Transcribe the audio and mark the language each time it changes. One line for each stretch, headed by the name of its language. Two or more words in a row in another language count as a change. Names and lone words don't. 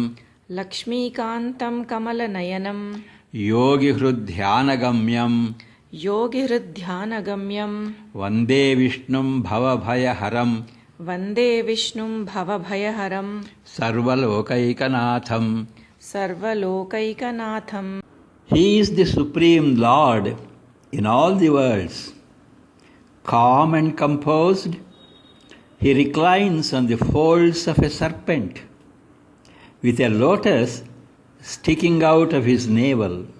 Sanskrit: ಲಕ್ಷ್ಮೀಕಾಂತಂ ಕಮಲನಯನಂ ಯೋಗಿಹೃದ್ಧ್ಯಾನಗಮ್ಯಂ ಯೋಗಿಹೃದ್ಧ್ಯಾನಗಮ್ಯಂ ವಂದೇ ವಿಷ್ಣುಂ ಭವಭಯಹರಂ ವಂದೇ ವಿಷ್ಣುಂ ಭವಭಯಹರಂ ಸರ್ವಲೋಕೈಕನಾಥಂ ಸರ್ವಲೋಕೈಕನಾಥಂ.
English: He is the Supreme Lord in all the worlds. Calm and composed, he reclines on the folds of a serpent, with a lotus sticking out of his navel.